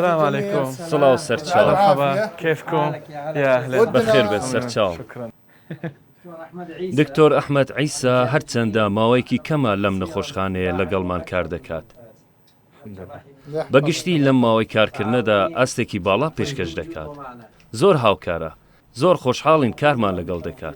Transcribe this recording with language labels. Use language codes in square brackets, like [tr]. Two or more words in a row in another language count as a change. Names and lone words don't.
[ar] السلام فيكم عليكم. [ckb] سڵاو سەرچاو [ar] مرحبا كيفكم؟ يا أهلا [ckb] بەخێر بێت سەرچاو. [ar] شكرا. [ckb] دکتۆر ئەحمەد عیسا هەرچەندە ماوەیەکی کەمە لەم نەخۆشخانەیە لەگەڵمان کار دەکات. بەگشتی لەم ماوەی کارکردنەدا ئەستێکی باڵا پێشکەش دەکات. زۆر هاوکارە، زۆر خۆشحاڵین کارمان لەگەڵ دەکات.